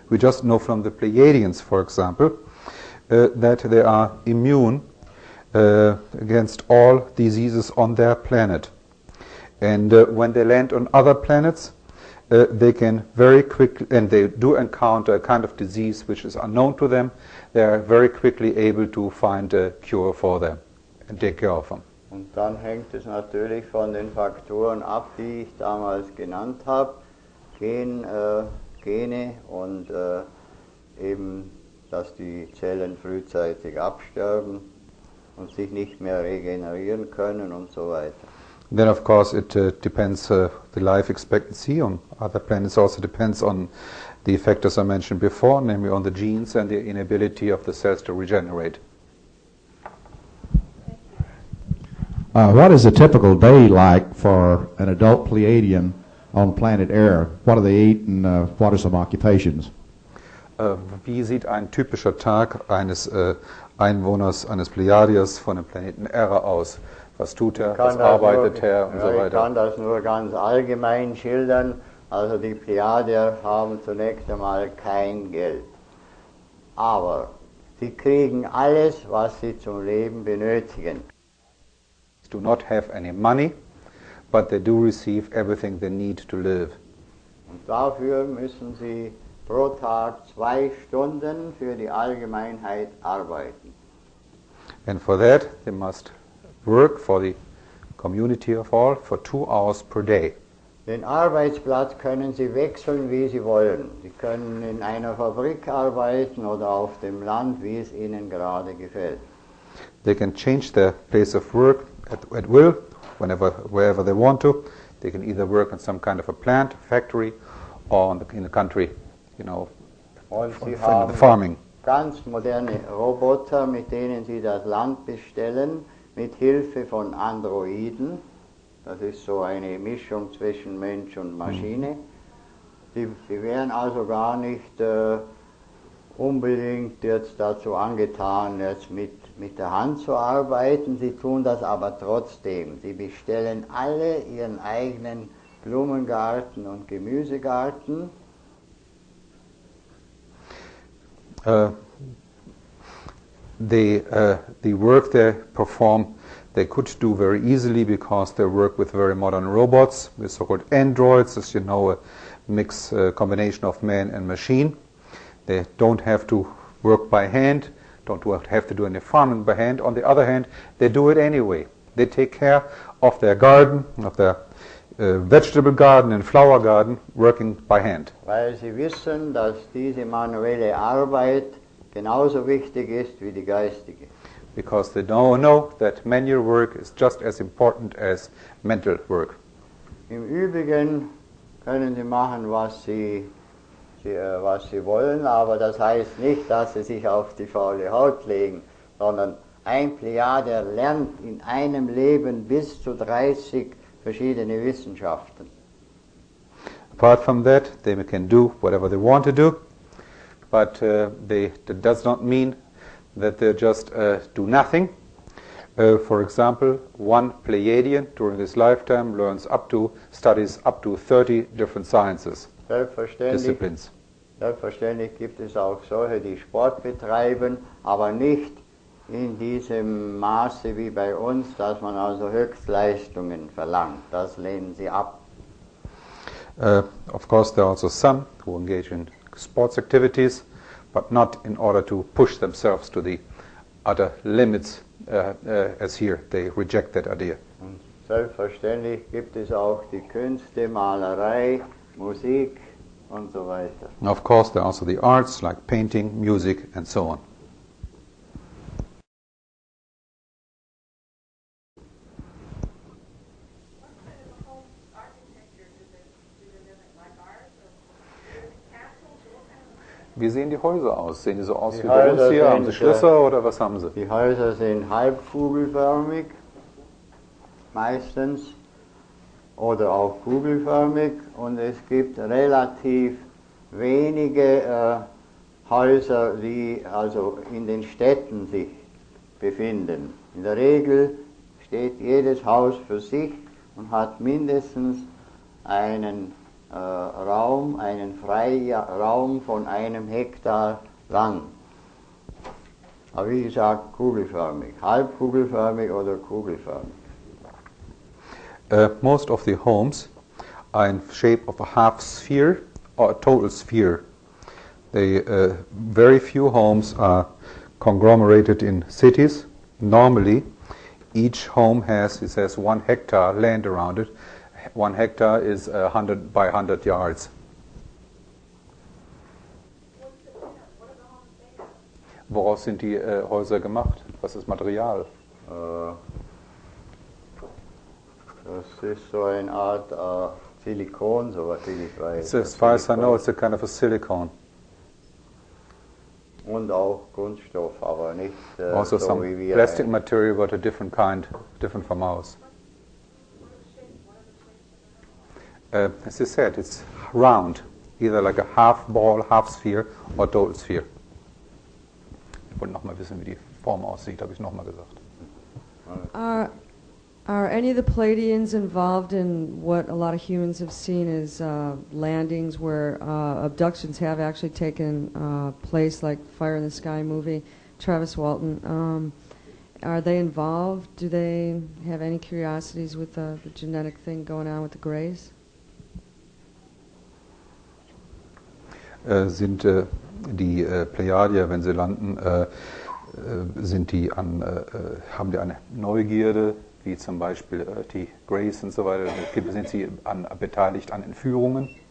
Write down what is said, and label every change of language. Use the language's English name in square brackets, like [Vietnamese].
[English] We just know from the Pleiadians, for example, that they are immune against all diseases on their planet. And when they land on other planets, they can very quickly, and they do encounter a kind of disease which is unknown to them, they are very quickly able to find a cure for them and take care of them. [German] Und dann hängt es natürlich von den Faktoren ab, die ich damals genannt habe, Gene und eben, dass die Zellen frühzeitig absterben und sich nicht mehr regenerieren können und so weiter. [English] Then, of course, it depends, the life expectancy on other planets also depends on the factors I mentioned before, namely on the genes and the inability of the cells to regenerate. What is a typical day like for an adult Pleiadian on planet Air? What do they eat and what are some occupations? [German] Wie sieht ein typischer Tag eines Einwohners, eines Pleiadiers von dem Planeten Erra aus? Was tut er, was arbeitet er und so weiter? Ich kann das nur ganz allgemein schildern. Also die Pleiadier haben zunächst einmal kein Geld. Aber sie kriegen alles, was sie zum Leben benötigen. [English] Do not have any money, but they do receive everything they need to live. [German] Und dafür müssen sie pro Tag 2 Stunden für die Allgemeinheit arbeiten. [English] And for that they must work for the community of all for 2 hours per day. [German] Den Arbeitsplatz können sie wechseln, wie sie wollen. Sie können in einer Fabrik arbeiten oder auf dem Land, wie es ihnen gerade gefällt. [English] They can change their place of work at will, wherever they want to. They can either work in some kind of a plant, factory, or in the country, [German] Und sie [English] in [German] haben [English] the farming. [German] ganz moderne Roboter, mit denen sie das Land bestellen, mit Hilfe von Androiden. Das ist so eine Mischung zwischen Mensch und Maschine. Sie wären also gar nicht unbedingt jetzt dazu angetan, jetzt mit der Hand zu arbeiten. Sie tun das aber trotzdem. Sie bestellen alle ihren eigenen Blumengarten und Gemüsegarten. [English] The work they perform, they could do very easily because they work with very modern robots, with so-called androids, as you know, a mixed combination of man and machine. They don't have to work by hand, don't have to do any farming by hand. On the other hand, they do it anyway. They take care of their garden, of their vegetable garden and flower garden, working by hand. [German] Weil sie wissen, dass diese manuelle Arbeit genauso wichtig ist wie die geistige. [English] Because they know that manual work is just as important as mental work. [German] Im Übrigen können sie machen, was sie wollen, aber das heißt nicht, dass sie sich auf die faule Haut legen, sondern ein Plejadier lernt in einem Leben bis zu 30 verschiedene Wissenschaften. [English] Apart from that, they can do whatever they want to do, but that does not mean that they just do nothing. For example, one Pleiadian during his lifetime studies up to 30 different sciences, disciplines. [German] Selbstverständlich gibt es auch solche, die Sport betreiben, aber nicht in diesem Maße wie bei uns, dass man also Höchstleistungen verlangt. Das lehnen sie ab. [English] Of course, there are also some who engage in sports activities, but not in order to push themselves to the utter limits, as here. They reject that idea. [German] Und selbstverständlich gibt es auch die Künste, Malerei, Musik und so weiter. [English] And of course, there are also the arts like painting, music, and so on. [German] Wie sehen die Häuser aus? Sehen die so aus Die wie bei uns Häuser hier? Haben sie sind, Schlösser oder was haben sie? Die Häuser sind halbkugelförmig, meistens, oder auch kugelförmig, und es gibt relativ wenige Häuser, die also in den Städten sich befinden. In der Regel steht jedes Haus für sich und hat mindestens einen Raum, einen Freiraum von 1 Hektar lang. Aber wie gesagt, kugelförmig, halbkugelförmig oder kugelförmig. [English] Most of the homes are in shape of a half sphere or a total sphere. They, very few homes are conglomerated in cities. Normally, each home has, it says, 1 hectare land around it. 1 hectare is 100 by 100 yards. [German] Woraus sind die Häuser gemacht? Was ist Material? Das ist so eine Art Silikon, soweit ich weiß. [English] As far as I know, it's a kind of a silicone. [German] Und auch Kunststoff, aber nicht Also so [English] some [German] wie wir. [English] plastic material, but a different kind, different from ours. As I said, it's round, either like a half ball, half sphere, or total sphere. [German] Ich wollte nochmal wissen, wie die Form aussieht, habe ich nochmal gesagt. [English] Are any of the Palladians involved in what a lot of humans have seen as landings where abductions have actually taken place, like Fire in the Sky movie, Travis Walton? Are they involved? Do they have any curiosities with the genetic thing going on with the Greys? [German] Sind die Plejadier, wenn sie landen, sind die haben die eine Neugierde, wie zum Beispiel die Greys und so weiter? Sind sie beteiligt an Entführungen?